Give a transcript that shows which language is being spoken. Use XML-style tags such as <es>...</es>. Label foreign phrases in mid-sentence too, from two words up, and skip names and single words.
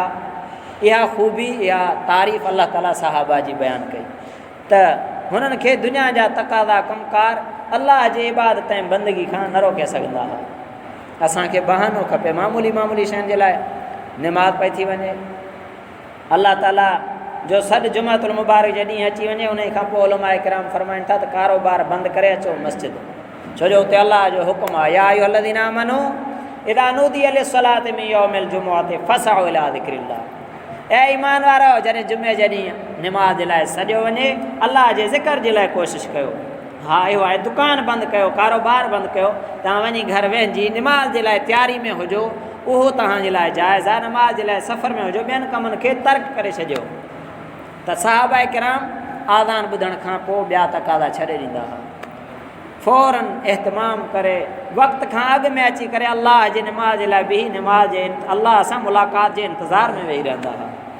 <sd>इहा ख़ूबी, इहा तारीफ़ अल्लाह ताला सहाबा जी बयानु कई त हुननि खे दुनिया जा तक़ाज़ा कमकार अल्लाह जे इबादत ऐं बंदगी खां न रोके सघंदा हुआ। असांखे बहानो खपे, मामूली मामूली शयुनि जे लाइ निमाज़ पई थी वञे, अल्लाह ताला जो सॾु जुमातुल मुबारक जे ॾींहुं अची वञे, उन खां पोइ उलमा किराम फरमाइनि था त कारोबार बंदि करे अचो मस्जिद, छो जो उते अल्लाह जो हुकुम आहे,</sd> <ar>يا أيها الذين آمنوا إذا نودي للصلاة من يوم الجمعة فاسعوا إلى ذكر الله,</ar> <sd>ऐं ईमान वारो जॾहिं जुमे जे ॾींहुं निमाज़ जे लाइ सॼो वञे, अल्लाह जे ज़िक्र जे लाइ कोशिशि कयो। हा इहो आहे, दुकान बंदि कयो, कारोबार बंदि कयो, तव्हां वञी घर वेहिजी निमाज़ जे लाइ तयारी में हुजो, उहो तव्हांजे लाइ जाइज़ आहे। नमाज़ जे लाइ सफ़र में हुजो, ॿियनि कमनि खे तर्क करे छॾियो। त सहाबा किराम आज़ान ॿुधण खां पोइ ॿिया तक़ाज़ा छॾे ॾींदा हुआ, फ़ौरन एहतमाम करे वक़्त खां अॻु में अची करे अल्लाह जे निमाज़ जे लाइ बि निमाज़ जे अल्लाह सां मुलाक़ात जे इंतज़ार में वेही रहंदा हुआ।</sd>